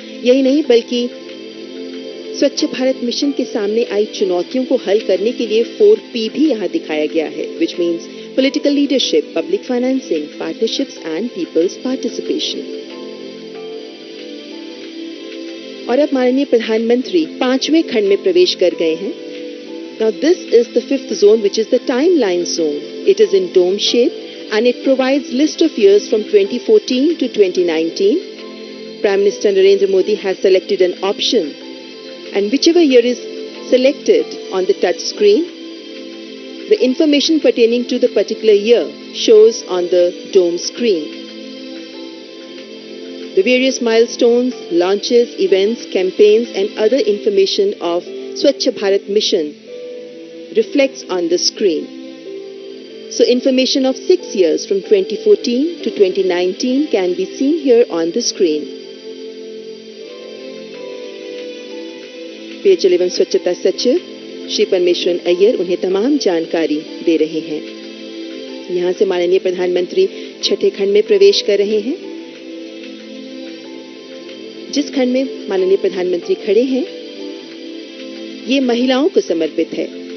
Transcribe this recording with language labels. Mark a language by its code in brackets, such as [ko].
[hi] यही नहीं बल्कि स्वच्छ भारत मिशन के सामने आई चुनौतियों को हल करने के लिए 4P भी यहाँ दिखाया गया है, [en] which means political leadership, public financing, partnerships and people's participation. [hi] और अब माननीय प्रधानमंत्री 5वें खंड में प्रवेश कर गए हैं. [en] Now this is the fifth zone, which is the timeline zone. It is in dome shape and it provides list of years from 2014 to 2019. Prime Minister Narendra Modi has selected an option, and whichever year is selected on the touch screen, the information pertaining to the particular year shows on the dome screen. The various milestones, launches, events, campaigns and other information of Swachh Bharat Mission reflects on the screen. So information of 6 years from 2014 to 2019 can be seen here on the screen. [hi] पेयजल एवं स्वच्छता सचिव श्री परमेश्वरन अय्यर उन्हें तमाम जानकारी दे रहे हैं. यहां से माननीय प्रधानमंत्री छठे खंड में प्रवेश कर रहे हैं. जिस खंड में माननीय प्रधानमंत्री खड़े हैं, ये महिलाओं को समर्पित है.